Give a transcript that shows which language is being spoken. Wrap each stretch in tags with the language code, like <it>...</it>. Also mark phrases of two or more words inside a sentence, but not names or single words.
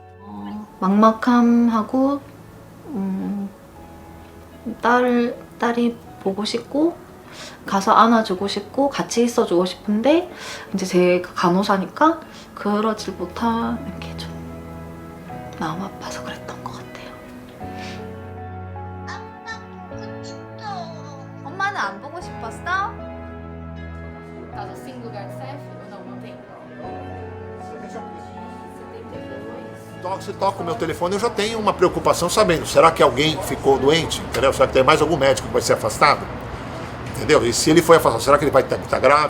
<ko>막막함하고 딸이 보고 싶고 가서 안아주고 싶고 같이 있어주고 싶은데 이제 제가 간호사니까 그러질 못하는 게 좀 마음 아파서 그랬던 것 같아요. 엄마는 안 보고 싶었어?</ko> <pt>Caso assim, lugar certo ou não tem? Se toca o meu telefone, eu já tenho uma preocupação sabendo, será que alguém ficou doente? Entendeu? Será que tem mais algum médico que vai ser afastado? Entendeu? E se ele foi afastado, será que ele vai estar grave?</pt>